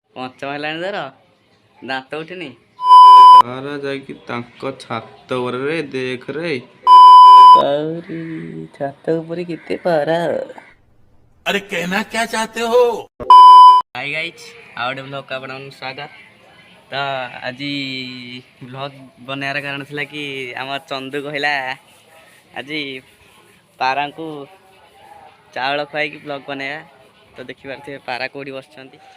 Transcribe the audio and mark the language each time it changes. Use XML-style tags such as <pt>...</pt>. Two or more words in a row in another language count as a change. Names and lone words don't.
<or>ପଞ୍ଚମ ହେଲାଣି ତୋର ଦାନ୍ତ ଉଠିନି। ପାରା ଯାଇକି ତାଙ୍କ ଛାତ ଉପରେ ଦେଖରେ। ଆହୁରି ଛାତ ଉପରେ କେତେ ପାରା।</or> <hi>अरे कहना क्या चाहते हो।</hi> <en>hi guys,</en> <or>ଆଉ ଗୋଟେ ବ୍ଲଗ୍କୁ ଆପଣଙ୍କୁ ସ୍ୱାଗତ। ତ ଆଜି ବ୍ଲଗ୍ ବନେଇବାର କାରଣ ଥିଲା କି ଆମ ଚନ୍ଦୁ କହିଲା ଆଜି ପାରାଙ୍କୁ ଚାଉଳ ଖୁଆଇକି ବ୍ଲଗ୍ ବନେଇବା। ତ ଦେଖିପାରୁଥିବେ ପାରା କେଉଁଠି ବସିଛନ୍ତି।</or>